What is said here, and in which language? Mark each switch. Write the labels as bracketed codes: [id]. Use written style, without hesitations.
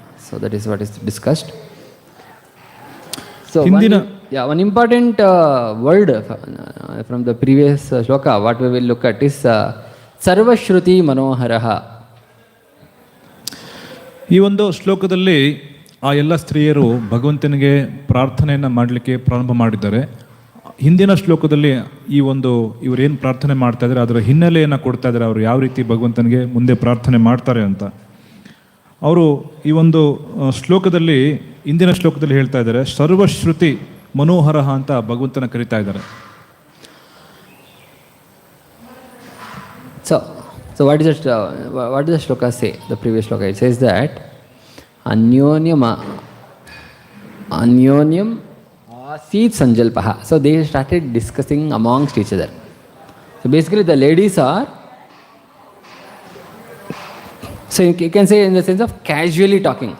[en] So that is what is discussed. So one important word from the previous shloka what we will look at is Sarvashruti Manoharaha. [kn] ಈ ಒಂದು ಶ್ಲೋಕದಲ್ಲಿ ಆ ಎಲ್ಲ ಸ್ತ್ರೀಯರು ಭಗವಂತನಿಗೆ ಪ್ರಾರ್ಥನೆಯನ್ನು ಮಾಡಲಿಕ್ಕೆ ಪ್ರಾರಂಭ ಮಾಡಿದ್ದಾರೆ. ಹಿಂದಿನ ಶ್ಲೋಕದಲ್ಲಿ ಇವರೇನು ಪ್ರಾರ್ಥನೆ ಮಾಡ್ತಾ ಇದ್ದಾರೆ ಅದರ ಹಿನ್ನೆಲೆಯನ್ನು ಕೊಡ್ತಾ ಇದ್ದಾರೆ, ಅವರು ಯಾವ ರೀತಿ ಭಗವಂತನಿಗೆ ಮುಂದೆ ಪ್ರಾರ್ಥನೆ ಮಾಡ್ತಾರೆ ಅಂತ. ಅವರು ಈ ಒಂದು ಶ್ಲೋಕದಲ್ಲಿ, ಹಿಂದಿನ ಶ್ಲೋಕದಲ್ಲಿ ಹೇಳ್ತಾ ಇದ್ದಾರೆ ಸರ್ವಶ್ರುತಿ ಮನೋಹರ ಅಂತ ಭಗವಂತನ ಕರೀತಾ ಇದ್ದಾರೆ. [en] So what does the shloka say? The previous shloka, it says that [sa] Anyonyam Asit Sanjalpaha. [en] So they started discussing amongst each other. So basically the ladies are, so you can say in the sense of casually talking.